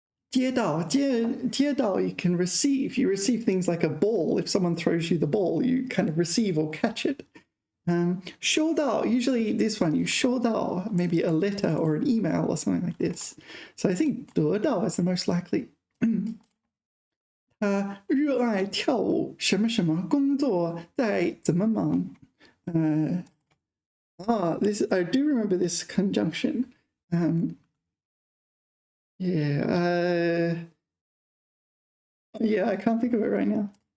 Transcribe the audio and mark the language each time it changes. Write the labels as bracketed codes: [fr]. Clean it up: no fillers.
[en] 接到 you can receive. You receive things like a ball. If someone throws you the ball, you kind of receive or catch it. 收到 usually this one, you 收到 maybe a letter or an email or something like this. So I think 得到 is the most likely. [zh] 他热爱跳舞，什么什么工作在怎么忙？ [en] This I do remember this conjunction. Yeah, I can't think of it right now.